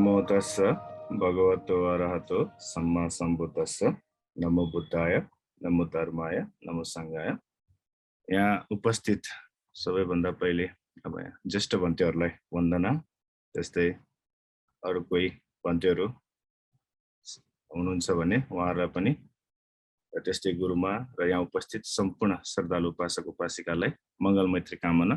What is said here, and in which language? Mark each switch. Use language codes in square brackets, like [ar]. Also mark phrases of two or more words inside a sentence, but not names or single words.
[pi] तस्स भगवतो अरहतो सम्मा सम्बुद्धस्स नमो बुद्धाय नमो धर्माय नमो सङ्घाय। [ne] यहाँ उपस्थित सबैभन्दा पहिले अब यहाँ ज्येष्ठ भन्तेहरूलाई वन्दना। त्यस्तै अरू कोही भन्तेहरू हुनुहुन्छ भने उहाँहरूलाई पनि, र त्यस्तै गुरुमा र यहाँ उपस्थित सम्पूर्ण श्रद्धालु उपासक उपासिकालाई मङ्गल मैत्री कामना।